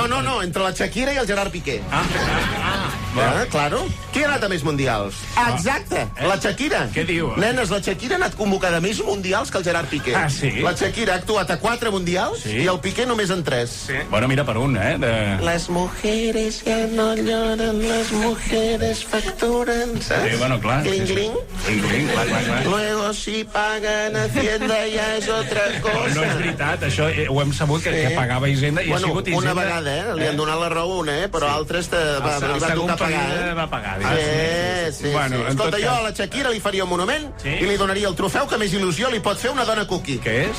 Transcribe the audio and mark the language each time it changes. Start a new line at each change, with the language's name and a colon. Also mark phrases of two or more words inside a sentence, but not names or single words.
Catalan: No, entre la Shakira i el Gerard Piqué. Claro. Qui ha anat a més Mundials? Exacte, la Shakira. Què diu? Nenes, la Shakira ha anat convocada a més Mundials que el Gerard Piqué. Ah, sí? La Shakira ha actuat a 4 Mundials i el Piqué només en 3. Bueno, mira per un,
Spanish: Les mujeres ya no lloran, las mujeres facturan, ¿sabes?
Catalan: Sí, bueno, clar. Cling, cling. Cling, clar.
Spanish: Luego si pagan Hacienda ya es otra cosa.
Catalan: No és veritat, això ho hem sabut que pagava Hisenda i ha sigut Hisenda. Una vegada, li han donat la raó una, però altres va tocar pagar. Va pagar. Sí. Escolta, jo a la Shakira li faria un monument i li donaria el trofeu que més il·lusió li pot fer una dona cookie. Què és?